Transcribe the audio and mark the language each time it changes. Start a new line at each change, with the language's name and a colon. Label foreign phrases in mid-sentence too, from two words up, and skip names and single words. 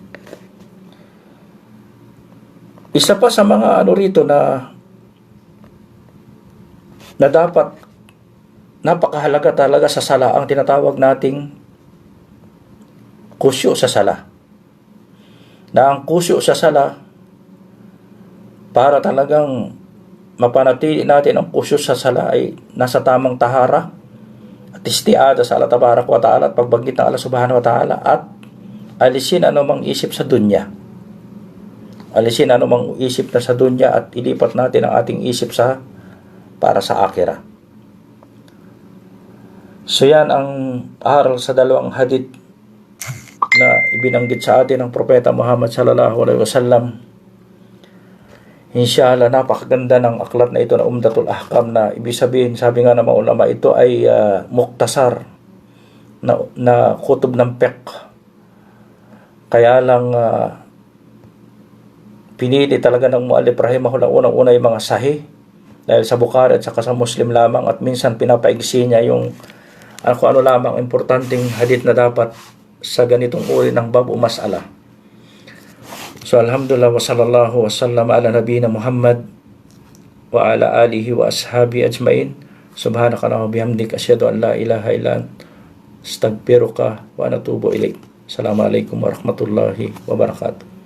Filipino: Isa pa sa mga rito na dapat napakahalaga talaga sa sala, ang tinatawag nating kusyo sa sala. Na ang kusyo sa sala, para talagang mapanatili natin ang kusyo sa sala, ay nasa tamang tahara at istiada sa
Arabic: الله تبارك وتعالى
Filipino: at pagbanggit ng
Arabic: الله سبحانه وتعالى,
Filipino: at alisin anumang isip sa dunya. Alisin anumang isip na sa dunya at ilipat natin ang ating isip para sa akhirah. So yan ang aral sa dalawang hadith na ibinanggit sa atin ng Propeta Muhammad
Arabic: صلى الله عليه وسلم.
Filipino: Inshallah, napakaganda ng aklat na ito na Umdatul Ahkam, na ibig sabihin, sabi nga ng mga ulama, ito ay muktasar na kutub ng fiqh. Kaya lang pinili talaga ng
Arabic: المؤلف رحمه الله
Filipino: unang-una yung mga sahih dahil sa Bukhari at saka sa Muslim lamang, at minsan pinapaigsi niya yung kung ano lamang importanteng hadith na dapat sa ganitong uri ng bab o mas'ala.
Arabic: So الحمد لله وصلى الله وسلم على نبينا محمد وعلى آله وأصحابه أجمعين. سبحانك وبحمدك أشهد أن لا إله إلا أنت أستغفرك وأتوب إليك. السلام عليكم ورحمة الله وبركاته.